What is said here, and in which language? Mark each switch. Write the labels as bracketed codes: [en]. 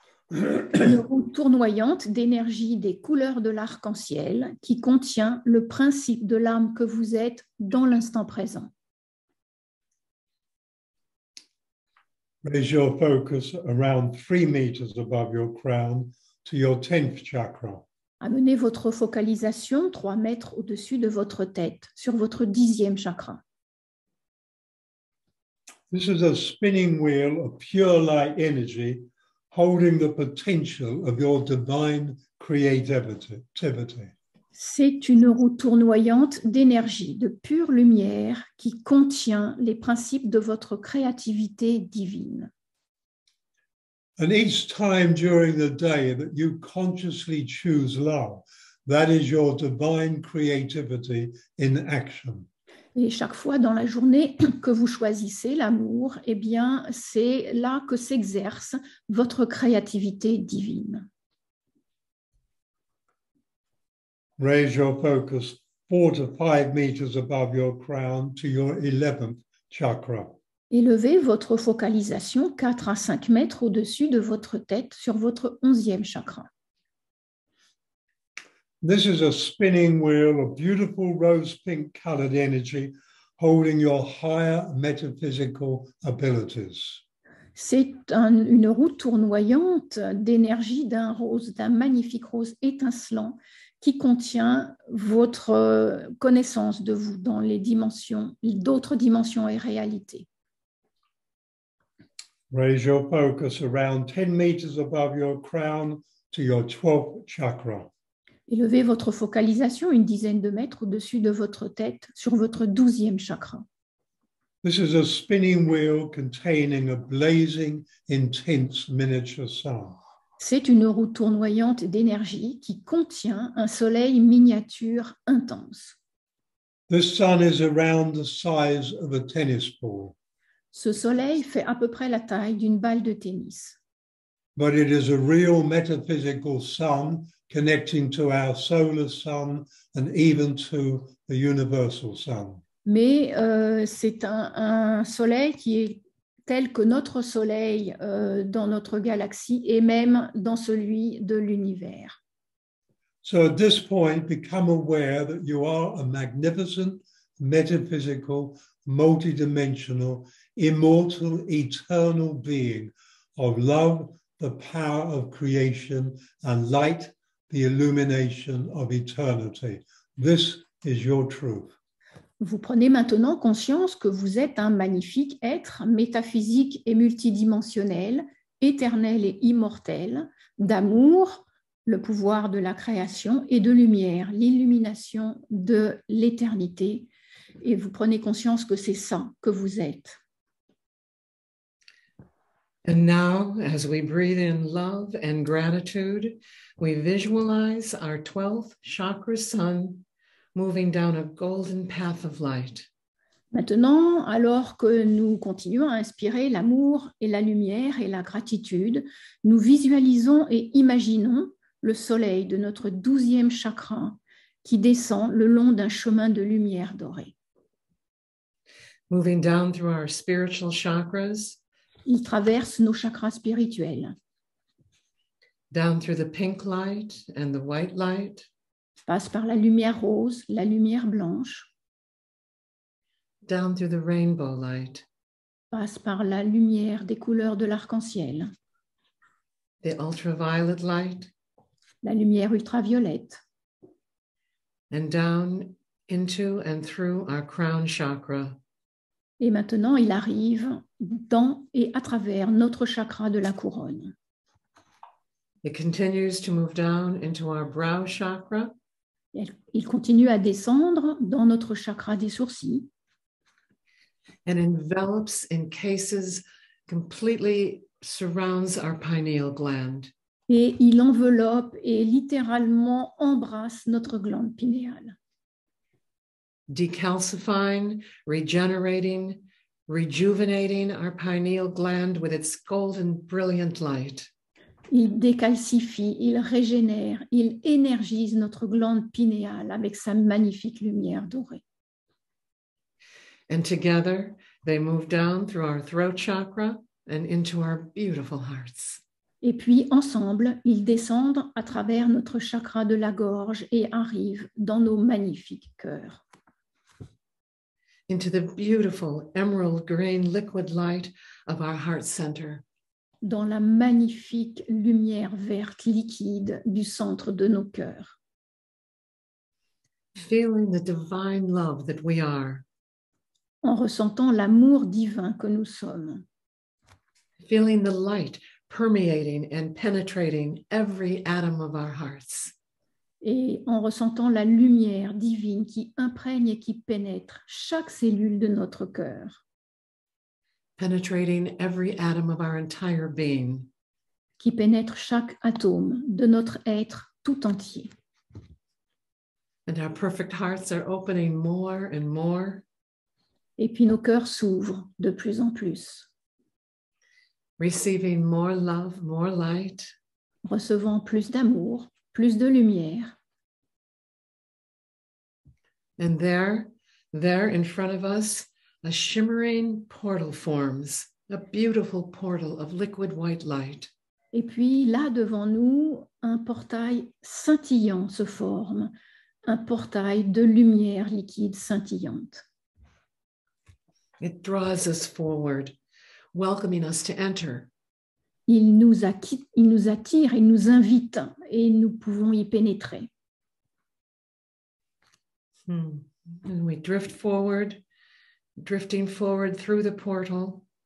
[fr] Une roue tournoyante d'énergie des couleurs de l'arc-en-ciel qui contient le principe de l'âme que vous êtes dans l'instant présent. [en] Raise your focus around 3 meters above your crown to your 10th chakra. [fr] Amenez votre focalisation 3 mètres au-dessus de votre tête sur votre 10e chakra. [en] This is a spinning wheel of pure light energy holding the potential of your divine creativity. [fr] C'est une roue tournoyante d'énergie, de pure lumière qui contient les principes de votre créativité divine. [en] And each time during the day that you consciously choose love, that is your divine creativity in action. [fr] Et chaque fois dans la journée que vous choisissez l'amour, eh bien, c'est là que s'exerce votre créativité divine. [en] Raise your focus 4 to 5 meters above your crown to your 11th chakra. [fr] Élevez votre focalisation 4 à 5 mètres au-dessus de votre tête sur votre 11e chakra. [en] This is a spinning wheel of beautiful rose pink colored energy holding your higher metaphysical abilities. [fr] C'est une roue tournoyante d'énergie d'un magnifique rose étincelant qui contient votre connaissance de vous dans les dimensions, d'autres dimensions et réalités. [en] Raise your focus around 10 meters above your crown to your 12th chakra. [fr] Élevez votre focalisation une dizaine de mètres au-dessus de votre tête sur votre 12e chakra. [en] This is a spinning wheel containing a blazing, intense miniature sun. [fr] C'est une roue tournoyante d'énergie qui contient un soleil miniature intense. [en] This sun is around the size of a tennis ball. [fr] Ce soleil fait à peu près la taille d'une balle de tennis. [en] But it is a real metaphysical sun connecting to our solar sun and even to the universal sun. [fr] Mais c'est un soleil qui est tel que notre soleil dans notre galaxie et même dans celui de l'univers. [en] So at this point, become aware that you are a magnificent, metaphysical, multidimensional, immortal, eternal being of love, the power of creation, and light, the illumination of eternity. This is your truth. [fr] Vous prenez maintenant conscience que vous êtes un magnifique être métaphysique et multidimensionnel, éternel et immortel, d'amour, le pouvoir de la création et de lumière, l'illumination de l'éternité. Et vous prenez conscience que c'est ça que vous êtes. [en] And now, as we breathe in love and gratitude, we visualize our 12th chakra sun moving down a golden path of light. [fr] Maintenant, alors que nous continuons à inspirer l'amour et la lumière et la gratitude, nous visualisons et imaginons le soleil de notre 12e chakra qui descend le long d'un chemin de lumière dorée. [en] Moving down through our spiritual chakras, [fr] Il traverse nos chakras spirituels, [en] down through the pink light and the white light, [fr] passe par la lumière rose, la lumière blanche, [en] down through the rainbow light, [fr] passe par la lumière des couleurs de l'arc-en-ciel, [en] the ultraviolet light, [fr] la lumière ultraviolette, [en] and down into and through our crown chakra. [fr] et maintenant il arrive dans et à travers notre chakra de la couronne. [en] It continues to move down into our brow chakra, [fr] Il continue à descendre dans notre chakra des sourcils [en] and envelops, encases, completely surrounds our pineal gland. [fr] et il enveloppe et littéralement embrasse notre glande pinéale, [en] Decalcifying, regenerating, rejuvenating our pineal gland with its golden, brilliant light. [fr] Il décalcifie, il régénère, il énergise notre glande pinéale avec sa magnifique lumière dorée. [en] And together, they move down through our throat chakra and into our beautiful hearts. [fr] Et puis, ensemble, ils descendent à travers notre chakra de la gorge et arrivent dans nos magnifiques cœurs. [en] Into the beautiful emerald green liquid light of our heart center. [fr] Dans la magnifique lumière verte liquide du centre de nos cœurs. [en] Feeling the divine love that we are. [fr] En ressentant l'amour divin que nous sommes. [en] Feeling the light permeating and penetrating every atom of our hearts. [fr] Et en ressentant la lumière divine qui imprègne et qui pénètre chaque cellule de notre cœur, [en] penetrating every atom of our entire being. [fr] qui pénètre chaque atome de notre être tout entier. [en] And our perfect hearts are opening more and more, [fr] Et puis nos cœurs s'ouvrent de plus en plus, [en] receiving more love, more light, [fr] recevant plus d'amour, plus de lumière. [en] and there in front of us, a shimmering portal forms, a beautiful portal of liquid white light. [fr] Et puis là, devant nous, un portail scintillant se forme, un portail de lumière liquide scintillante. [en] It draws us forward, welcoming us to enter. [fr] Il nous attire, il nous invite et nous pouvons y pénétrer. [en] And we drift forward, drifting forward through the portal.